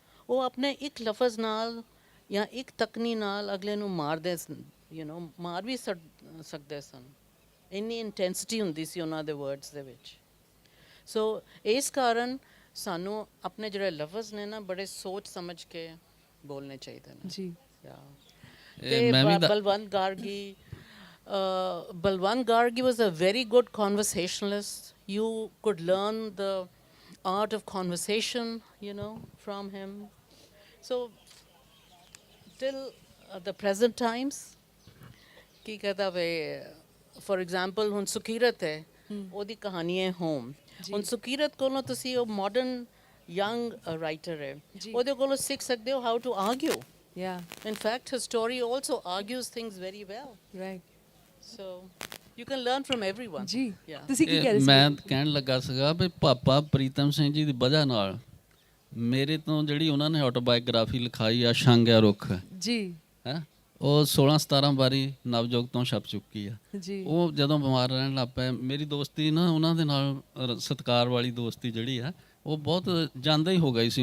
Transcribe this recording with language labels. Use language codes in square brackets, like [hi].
[pa] ਉਹ ਆਪਣੇ ਇੱਕ ਲਫ਼ਜ਼ ਨਾਲ ਜਾਂ ਇੱਕ ਤਕਨੀ ਨਾਲ ਅਗਲੇ ਨੂੰ ਮਾਰਦੇ ਯੂ نو ਮਾਰ ਵੀ ਸਕਦੇ ਸਨ। ਇੰਨੀ ਇੰਟੈਂਸਿਟੀ ਹੁੰਦੀ ਸੀ ਉਹਨਾਂ ਦੇ ਵਰਡਸ ਦੇ ਵਿੱਚ। ਸੋ ਇਸ ਕਾਰਨ ਸਾਨੂੰ ਆਪਣੇ ਜਿਹੜੇ ਲਫ਼ਜ਼ ਨੇ ਨਾ ਬੜੇ ਸੋਚ ਸਮਝ ਕੇ ਬੋਲਣੇ ਚਾਹੀਦੇ ਨੇ। ਜੀ। [en] ਤੇ Balwant Gargi, Balwant Gargi was a very good conversationalist. You could learn the art of conversation, from him. So till the present times, [pa] Ki ਕਹਦਾ way, for example ਹੁਣ ਸੁਕੀਰਤ ਹੈ, ਉਹਦੀ ਕਹਾਣੀ ਹੈ ਹੋਮ। ਹੁਣ ਸੁਕੀਰਤ ਕੋਲੋਂ ਤੁਸੀਂ ਉਹ ਮਾਡਰਨ ਯੰਗ ਰਾਈਟਰ ਹੈ, ਉਹਦੇ ਕੋਲੋਂ ਸਿੱਖ ਸਕਦੇ ਹੋ [en] How to argue. In fact, his story also argues things very well. Right. So you can learn from everyone. [pa] ਜੀ [en] Yeah. [pa] ਤੁਸੀਂ ਕੀ ਕਹਿ ਰਹੇ ਸੀ? ਮੈਂ ਕਹਿਣ ਲੱਗਾ ਸੀਗਾ ਵੀ ਪਾਪਾ ਪ੍ਰੀਤਮ ਸਿੰਘ ਜੀ ਦੀ ਵਜ੍ਹਾ ਨਾਲ ਮੇਰੇ ਤੋਂ ਜਿਹੜੀ ਉਹਨਾਂ ਨੇ ਆਟੋਬਾਇਓਗ੍ਰਾਫੀ ਲਿਖਾਈ ਆ ਛਾਂਗਿਆ ਰੁੱਖ ਜੀ ਹੈ, ਉਹ 16-17 ਵਾਰੀ ਨਵਜੋਤ ਤੋਂ ਛਪ ਚੁੱਕੀ ਆ। ਜੀ ਉਹ ਜਦੋਂ ਬਿਮਾਰ ਰਹਿਣ ਲੱਗ ਪਏ, ਮੇਰੀ ਦੋਸਤੀ ਨਾ ਉਹਨਾਂ ਦੇ ਨਾਲ ਸਤਿਕਾਰ ਵਾਲੀ ਦੋਸਤੀ ਜਿਹੜੀ ਆ ਉਹ ਬਹੁਤ ਜਾਂਦਾ ਹੀ ਹੋ ਗਈ ਸੀ।